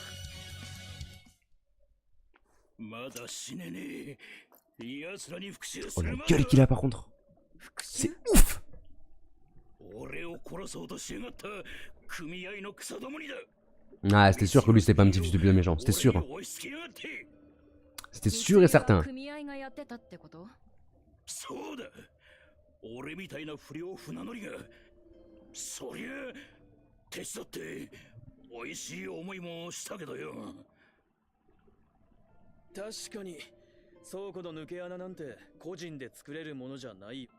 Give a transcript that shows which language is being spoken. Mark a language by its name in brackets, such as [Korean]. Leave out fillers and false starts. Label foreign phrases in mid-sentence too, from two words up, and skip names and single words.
[French] Oh la gueule qu'il a par contre. C'est ouf. Ah c'était sûr que lui c'était pas un petit fils de pute méchant. C'était sûr. C'était sûr et certain. [Japanese] 組合がやってたってことそうだ。俺みたいな不良船乗りが、そりゃ手伝って美味しい思いもしたけどよ。確かに倉庫の抜け穴なんて個人で作れるものじゃない。